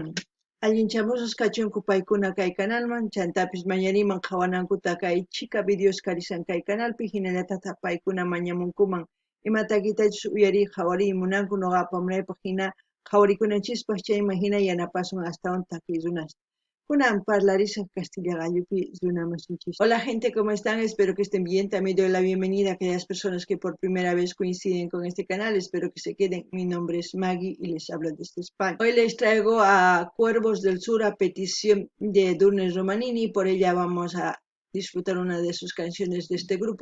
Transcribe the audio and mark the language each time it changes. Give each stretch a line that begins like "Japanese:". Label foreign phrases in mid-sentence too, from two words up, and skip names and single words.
Quechua: Allinchamusas kachunku paykuna kay kanalman chantapis mañariman qhawanankuta kay chika videos karisan kay kanalpi hinallatata paykuna mañamunkuman imatakitachus uyariy qhawariy munanku noqapa munaypaq hina qhawarikunanchispas chayman hina yanapasun astawan takirunasta kunan parlarisaq Castilla gallupi runamasinchis.
Spanish: Hola gente, ¿cómo están? Espero que estén bien. También doy la bienvenida a aquellas personas que por primera vez coinciden con este canal. Espero que se queden. Mi nombre es Maggie y les hablo desde España. Hoy les traigo a Cuervos del Sur a petición de Edurne Romanini. Por ella vamos a disfrutar una de sus canciones de este grupo.